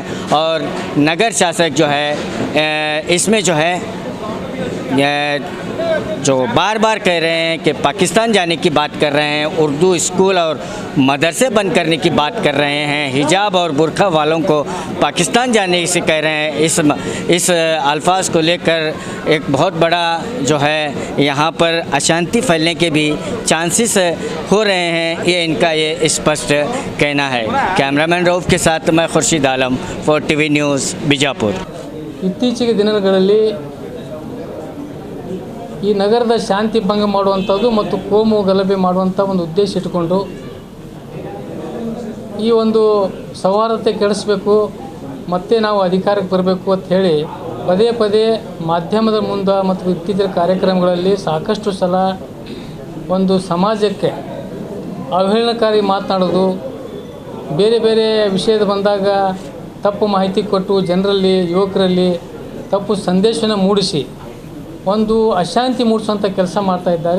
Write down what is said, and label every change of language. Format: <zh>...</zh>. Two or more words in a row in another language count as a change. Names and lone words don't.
<hi>और नगर शासक जो है इसमें जो है जो बार बार कह रहे हैं कि पाकिस्तान जाने की बात कर रहे हैं, उर्दू स्कूल और मदरसे बंद करने की बात कर रहे हैं, हिजाब और बुर्का वालों को पाकिस्तान जाने से कह रहे हैं। इस अल्फाज को लेकर एक बहुत बड़ा जो है यहाँ पर अशांति फैलने के भी चांसेस हो रहे हैं, ये इनका ये स्पष्ट कहना है। कैमरामैन रऊफ़ के साथ मैं खुर्शीद आलम, 4TV न्यूज़ ಬಿಜಾಪುರ।</hi> <kn>ಇತ್ತೀಚೆಗೆ ದಿನಗಳಲ್ಲಿ ಈ ನಗರದ ಶಾಂತಿ ಭಂಗ ಮಾಡುವಂಥದ್ದು ಮತ್ತು ಕೋಮು ಗಲಭೆ ಮಾಡುವಂಥ ಒಂದು ಉದ್ದೇಶ ಇಟ್ಟುಕೊಂಡು ಈ ಒಂದು ಸೌಹಾರ್ದತೆ ಕೆಡಿಸಬೇಕು ಮತ್ತೆ ನಾವು ಅಧಿಕಾರಕ್ಕೆ ಬರಬೇಕು ಅಂತ ಹೇಳಿ ಪದೇ ಪದೇ ಮಾಧ್ಯಮದ ಮುಂದೆ ಮತ್ತು ಇತ್ತೀಚಿನ ಕಾರ್ಯಕ್ರಮಗಳಲ್ಲಿ ಸಾಕಷ್ಟು ಸಲ ಒಂದು ಸಮಾಜಕ್ಕೆ ಅವಹೇಳನಕಾರಿ ಮಾತನಾಡೋದು, ಬೇರೆ ಬೇರೆ ವಿಷಯದ ಬಂದಾಗ ತಪ್ಪು ಮಾಹಿತಿ ಕೊಟ್ಟು ಜನರಲ್ಲಿ ಯುವಕರಲ್ಲಿ ತಪ್ಪು ಸಂದೇಶವನ್ನು ಮೂಡಿಸಿ ಒಂದು ಅಶಾಂತಿ ಮೂಡಿಸುವಂಥ ಕೆಲಸ ಮಾಡ್ತಾ ಇದ್ದಾರೆ।</kn>